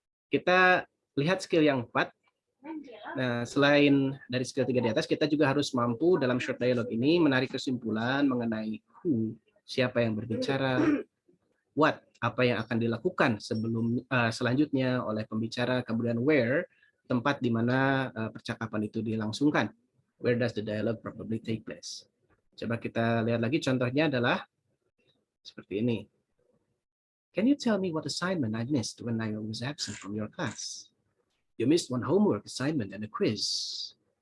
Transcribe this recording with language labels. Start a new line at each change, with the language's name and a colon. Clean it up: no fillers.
Indonesian: Kita lihat skill yang keempat. Nah, selain dari skill 3 di atas, kita juga harus mampu dalam short dialogue ini menarik kesimpulan mengenai who, siapa yang berbicara, what, apa yang akan dilakukan selanjutnya oleh pembicara, kemudian where, tempat di mana percakapan itu dilangsungkan.
English: Where does the dialogue probably take place?
Indonesian: Coba kita lihat lagi, contohnya adalah seperti ini.
English: Can you tell me what assignment I missed when I was absent from your class? You missed one homework assignment and a quiz.